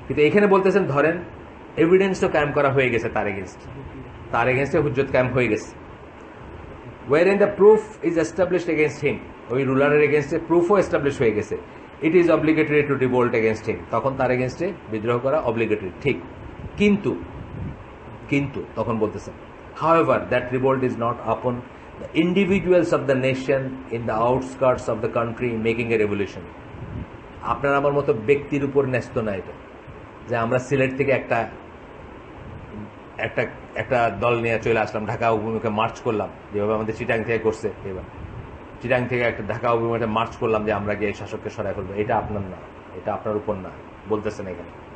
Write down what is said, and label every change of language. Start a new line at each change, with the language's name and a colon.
Bangla: কিন্তু এখানে বলতেছেন ধরেন এভিডেন্সও কায়েম করা হয়ে গেছে তার এগেনস্টে হুজ্জত কায়েম হয়ে গেছে,
English: wherein the proof is established against him,
Bangla: ওই রুলারের এগেনস্টে প্রুফও এস্টাবলিশ হয়ে গেছে,
English: it is obligatory to revolt against him,
Bangla: তখন তার এগেনস্টে বিদ্রোহ করা অব্লিগেটরি, ঠিক। কিন্তু কিন্তু তখন বলতেছেন
English: however that revolt is not upon the individuals of the nation in the outskirts of the country making a revolution.
Bangla: আপনার আমার মতো ব্যক্তির উপর ন্যস্ত না এটা, যে আমরা সিলেট থেকে একটা একটা একটা দল নিয়ে চলে আসলাম, ঢাকা অভিমুখে মার্চ করলাম, যেভাবে আমাদের চিটাং থেকে করছে, এবার চিটাং থেকে একটা ঢাকা অভিমুখে মার্চ করলাম যে আমরা গিয়ে শাসককে সরাই ফেলবো। এটা আপনার না, এটা আপনার উপর না, বলতেছেন এখানে।